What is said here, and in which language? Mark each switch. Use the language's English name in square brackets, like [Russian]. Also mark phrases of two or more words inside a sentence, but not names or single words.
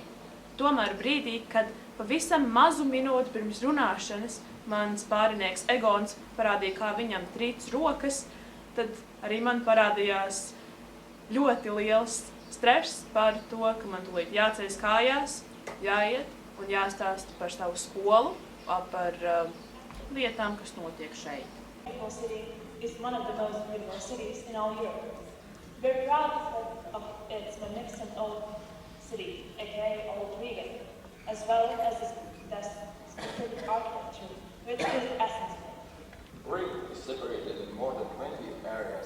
[Latvian] Tomēr brīdī, kad pavisam mazu minūti pirms runāšanas mans pārinieks Egons parādīja, kā viņam trīc rokas, tad arī man parādījās ļoti liels stress par to, ka man tūlīt jāceļas kājās, jāiet un jāstāsta par savu skolu, par lietām, kas notiek šeit. [English] Beautiful city is one of the most beautiful cities in all Europe. We're proud of its magnificent old city, aka Old Riga, as well as the specific architecture, which is essence. Riga is separated in more than 20 areas.